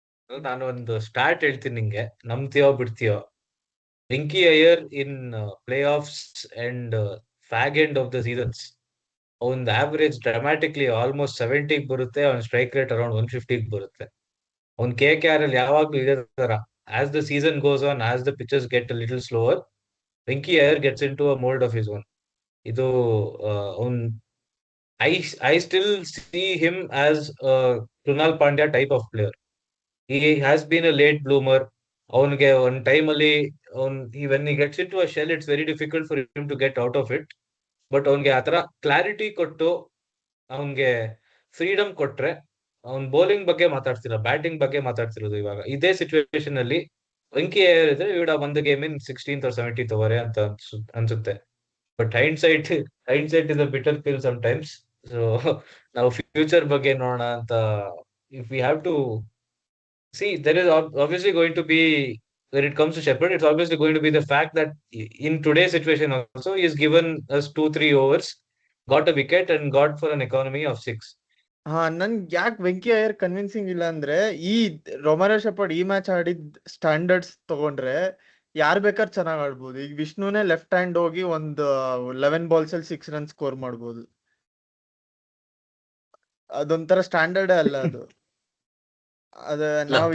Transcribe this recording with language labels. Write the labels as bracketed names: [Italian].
[Kannada] ನಾನು ಒಂದು ಸ್ಟಾರ್ಟ್ ಹೇಳ್ತೀನಿ ನಿಂಗೆ, ನಂಬ್ತೀಯೋ ಬಿಡ್ತೀಯೋ. ವೆಂಕಿ ಅಯ್ಯರ್ [English] in playoffs and fag end of the seasons [Kannada] ಅವನ್ ಆವರೇಜ್ ಡ್ರಾಮ್ಯಾಟಿಕ್ಲಿ ಆಲ್ಮೋಸ್ಟ್ 70 ಬರುತ್ತೆ, ಅವ್ನ ಸ್ಟ್ರೈಕ್ ರೇಟ್ ಅರೌಂಡ್ 150 ಬರುತ್ತೆ. ಅವ್ನ್ KKR ಅಲ್ಲಿ ಯಾವಾಗ್ಲೂ ಇದೇ ತರ. [English] As the season goes on, as the pitches get a little slower, Venky Iyer gets into a mould of his own. [Kannada] ಇದು ಅವ್ನ್ [English] I still see him as a Krunal Pandya type of player. He has been a late bloomer. [Kannada] ಅವನಿಗೆ ಒಂದ್ time ಅಲ್ಲಿ [English] when he gets into a shell, it's very difficult for him to get out of it. [Kannada] But ಅವ್ನಿಗೆ ಆತರ clarity ಕೊಟ್ಟು ಅವನ್ಗೆ freedom ಕೊಟ್ರೆ, ಅವ್ನ್ bowling ಬಗ್ಗೆ ಮಾತಾಡ್ತಿಲ್ಲ, ಬ್ಯಾಟಿಂಗ್ ಬಗ್ಗೆ ಮಾತಾಡ್ತಿರೋದು. ಇವಾಗ ಇದೇ ಸಿಚುವೇಶನ್ ಅಲ್ಲಿ ವೆಂಕಿ ಅಯ್ಯರ್ ಇದ್ರೆ ಇವಡ ಒಂದು game in 16th or 17th over ಅಂತ ಅನ್ಸುತ್ತೆ. [English] But hindsight is a bitter pill sometimes. [Kannada] So ನಾವು ಫ್ಯೂಚರ್ ಬಗ್ಗೆ ನೋಡೋಣ ಅಂತ. [English] If we have to see, there is obviously going to be, when it comes to Shepherd, it's obviously going to be the fact that in today's situation also, he has given us 2-3 overs, got a wicket and got for an economy of 6. [Kannada] ನನ್ಗೆ ಯಾಕೆ Venky Iyer convincing ಇಲ್ಲ ಅಂದ್ರೆ, ಈ ರೊಮಾರಿಯೋ shepherd ಈ match ಆಡಿದ್ standards ತಗೊಂಡ್ರೆ ಯಾರ್ ಬೇಕಾದ್ರೆ ಚೆನ್ನಾಗ್ ಆಡ್ಬೋದು. ಈಗ ವಿಷ್ಣುನೇ ಲೆಫ್ಟ್ ಹ್ಯಾಂಡ್ ಹೋಗಿ ಒಂದು 11 balls ಅಲ್ಲಿ 6 runs ಸ್ಕೋರ್ ಮಾಡ್ಬೋದು. ಅದೊಂಥರ ಸ್ಟ್ಯಾಂಡರ್ಡ್ ಅಲ್ಲ ಅದು. ನಾವು